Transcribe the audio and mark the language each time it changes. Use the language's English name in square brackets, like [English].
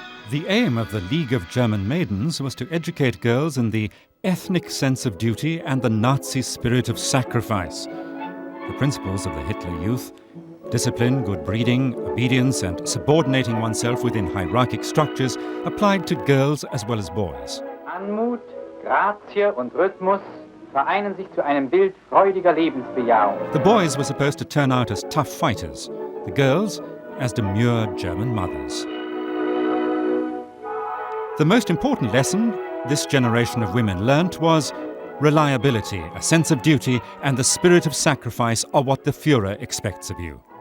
[English] The aim of the League of German Maidens was to educate girls in the ethnic sense of duty and the Nazi spirit of sacrifice. The principles of the Hitler Youth, discipline, good breeding, obedience, and subordinating oneself within hierarchic structures, applied to girls as well as boys. [German] Anmut, Grazie und Rhythmus vereinen sich zu einem Bild freudiger Lebensbejahung. [English] The boys were supposed to turn out as tough fighters, the girls as demure German mothers. The most important lesson this generation of women learnt was reliability, a sense of duty, and the spirit of sacrifice are what the Führer expects of you.